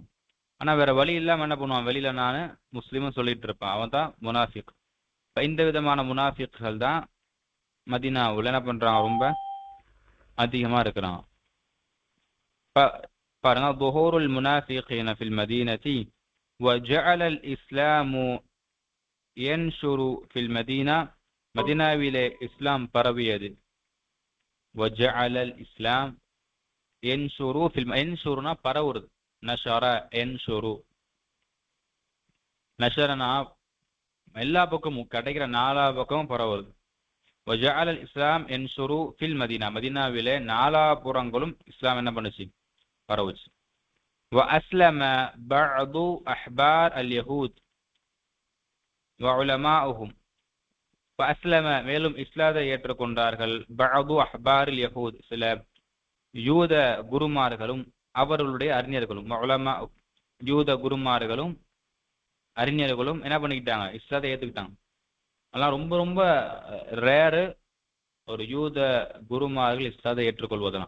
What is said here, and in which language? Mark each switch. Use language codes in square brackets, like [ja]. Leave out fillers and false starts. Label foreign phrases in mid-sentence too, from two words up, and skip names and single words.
[ta] ஆனா வேற வழி இல்லாம என்ன பண்ணுவான், வெளியில நானு முஸ்லிமும் சொல்லிட்டு இருப்பான். அவன் தான் முனாஃபிக். இந்த விதமான முனாஃபிக்கள் தான் மதீனாவுல என்ன பண்றான், ரொம்ப அதிகமா இருக்கிறான். [ar] பாருங்க, ظهور المنافقين في المدينة وجعل الإسلام ينشر في المدينة. [ta] மதீனாவிலே இஸ்லாம் பரவியது. [ar] وجعل الإسلام ينشر في ينشرنا பரவுறது. நஷர ينشر. [ta] நஷரனா எல்லா பக்கமும் கிடைக்கிற நாலா பக்கமும் பரவுறது. [ar] وجعل الإسلام ينشر في المدينة. [ta] மதீனாவிலே நாலாபுறங்களும் இஸ்லாம் என்ன பண்ணுச்சு, பரவுச்சு. [ar] وأسلم بعض أحبار اليهود وعلماؤهم. [ta] وأسلم மேலும் இஸ்லாத்தை ஏற்றுக்கொண்டார்கள். [ar] بعض أحبار اليهود [ta] சில யூத குருமார்களும் அவர்களுடைய அறிஞர்களும். உலமா யூத குருமார்களும் அறிஞர்களும் என்ன பண்ணிக்கிட்டாங்க, இஸ்லாத்தை ஏற்றுக்கிட்டாங்க. அதெல்லாம் ரொம்ப ரொம்ப ரேரு, ஒரு யூத குருமார்கள் இஸ்லாத்தை ஏற்றுக்கொள்வதெல்லாம்.